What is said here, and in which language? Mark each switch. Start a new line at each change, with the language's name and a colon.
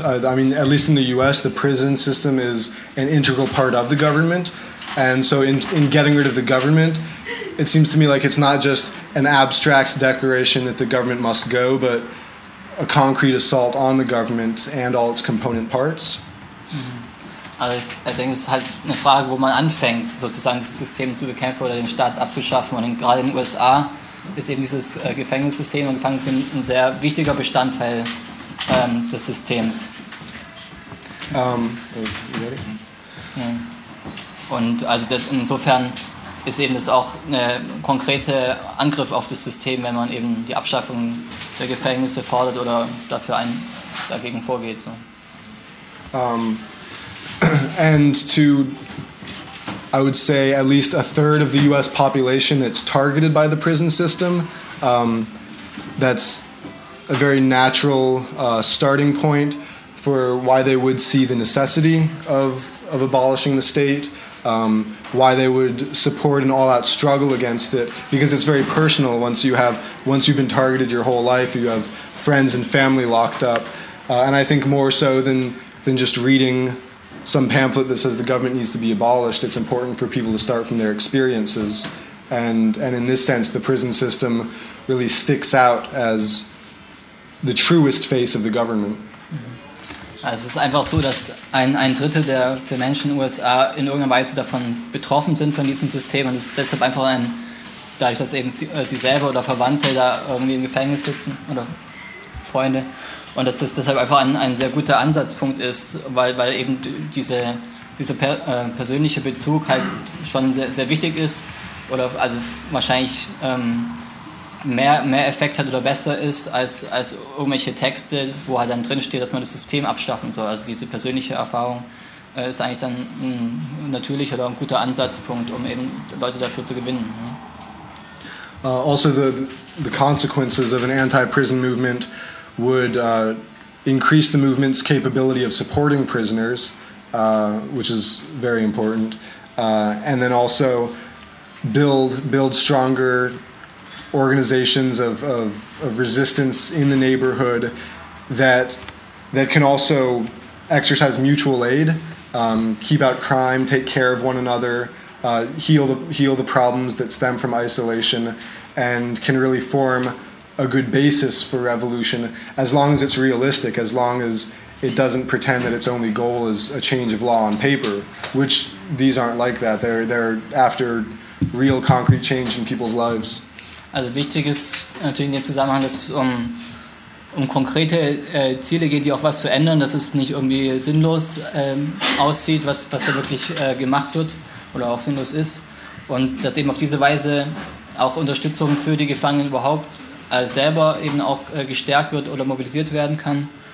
English: I mean, at least in the U.S., the prison system is an integral part of the government. And so in getting rid of the government, it seems to me like it's not just an abstract declaration that the government must go, but a concrete assault on the government and all its component parts. Mhm.
German: Also ich denke, es ist halt eine Frage, wo man anfängt, sozusagen das System zu bekämpfen oder den Staat abzuschaffen. Und gerade in den USA ist eben dieses Gefängnissystem und Gefängnissystem ein sehr wichtiger Bestandteil des Systems.
English: You ready?
German: Ja. Und also insofern ist eben das auch ein konkreter Angriff auf das System, wenn man eben die Abschaffung der Gefängnisse fordert oder dagegen vorgeht.
English: So. And to, I would say, at least a third of the US population that's targeted by the prison system, that's a very natural starting point for why they would see the necessity of abolishing the state. Why they would support an all-out struggle against it, because it's very personal. Once you've been targeted your whole life, you have friends and family locked up, and I think more so than just reading some pamphlet that says the government needs to be abolished, it's important for people to start from their experiences, and in this sense, the prison system really sticks out as the truest face of the government.
German: Also es ist einfach so, dass ein Drittel der Menschen in den USA in irgendeiner Weise davon betroffen sind, von diesem System. Und es ist deshalb einfach dadurch, dass eben sie selber oder Verwandte da irgendwie im Gefängnis sitzen oder Freunde. Und dass das deshalb einfach ein sehr guter Ansatzpunkt ist, weil eben dieser persönliche Bezug halt schon sehr, sehr wichtig ist oder also wahrscheinlich mehr Effekt hat oder besser ist als irgendwelche Texte, wo halt dann drinsteht, dass man das System abschaffen soll. Also diese persönliche Erfahrung ist eigentlich dann ein natürlicher oder ein guter Ansatzpunkt, um eben Leute dafür zu gewinnen. Ja.
English: Also the consequences of an anti-prison movement would increase the movement's capability of supporting prisoners, which is very important, and then also build stronger organizations of resistance in the neighborhood that can also exercise mutual aid, keep out crime, take care of one another, heal the problems that stem from isolation, and can really form a good basis for revolution as long as it's realistic, as long as it doesn't pretend that its only goal is a change of law on paper, which these aren't like that. They're after real concrete change in people's lives.
German: Also wichtig ist natürlich in dem Zusammenhang, dass es um konkrete Ziele geht, die auch was zu ändern, dass es nicht irgendwie sinnlos aussieht, was da wirklich gemacht wird oder auch sinnlos ist. Und dass eben auf diese Weise auch Unterstützung für die Gefangenen überhaupt selber eben auch gestärkt wird oder mobilisiert werden kann.